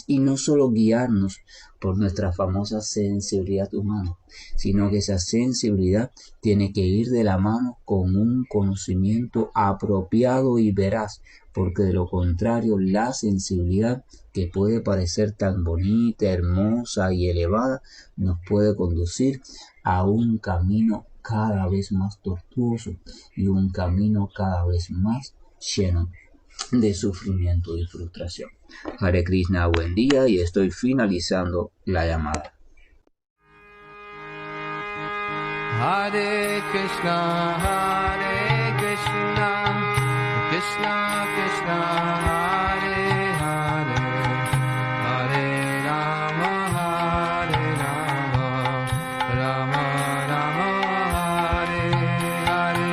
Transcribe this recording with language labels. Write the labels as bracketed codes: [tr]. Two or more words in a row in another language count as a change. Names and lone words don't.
[es] y no solo guiarnos por nuestra famosa sensibilidad humana, sino que esa sensibilidad tiene que ir de la mano con un conocimiento apropiado y veraz, porque de lo contrario la sensibilidad, que puede parecer tan bonita, hermosa y elevada, nos puede conducir a un camino cada vez más tortuoso y un camino cada vez más lleno de sufrimiento y frustración. Hare Krishna, buen día, y estoy finalizando la llamada. [sa] हरे कृष्ण कृष्ण कृष्ण हरे हरे हरे राम राम राम हरे हरे, Hare Rama, Rama Rama, Hare Hare.